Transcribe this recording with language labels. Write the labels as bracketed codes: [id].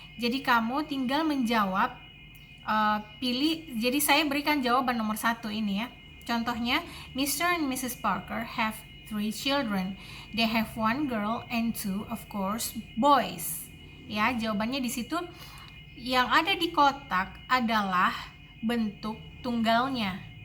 [id] Jadi kamu tinggal menjawab, pilih. Jadi saya berikan jawaban nomor 1 ini ya. Contohnya, [en] Mr. and Mrs. Parker have 3 children. They have 1 girl and 2 of course boys. [id] Ya, jawabannya di situ. Yang ada di kotak adalah bentuk tunggalnya.